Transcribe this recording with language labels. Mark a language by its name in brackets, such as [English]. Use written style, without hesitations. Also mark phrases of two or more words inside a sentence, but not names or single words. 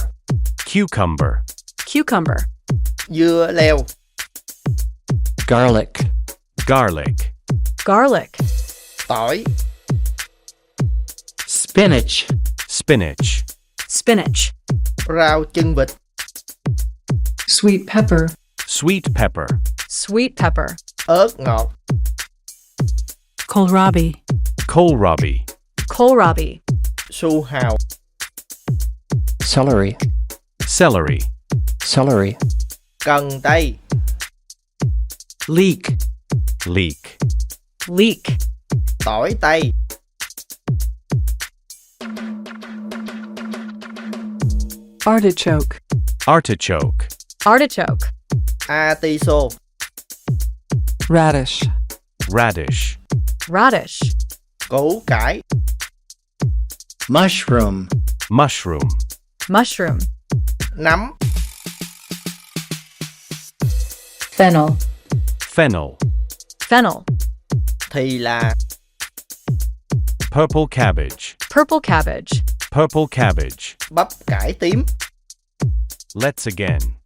[English] Cucumber. Cucumber. [Vietnamese] Dưa leo. [English] garlic, Garlic. Garlic. [Vietnamese] Tỏi. [English] spinach, Spinach. Spinach. [Vietnamese] Rau chân vịt. [English] sweet pepper, Sweet pepper. Sweet pepper. [Vietnamese] Ớt ngọt. [English] kohlrabi, Kohlrabi. Kohlrabi. [Vietnamese] Su hào. [English] celery, Celery. celery, [Vietnamese] Cần tây. [English] leek, Leek. Leek. [Vietnamese] Tỏi tây. [English] artichoke, Artichoke. Artichoke. [Vietnamese] Atiso. [English] radish, Radish. Radish. [Vietnamese] Củ cải. [English] mushroom, Mushroom. Mushroom. [Vietnamese] Nấm. [English] fennel, Fennel. Fennel. [Vietnamese] Thì là [English] Purple cabbage. Purple cabbage. Purple cabbage. [Vietnamese] bắp cải tím. [English] Let's again.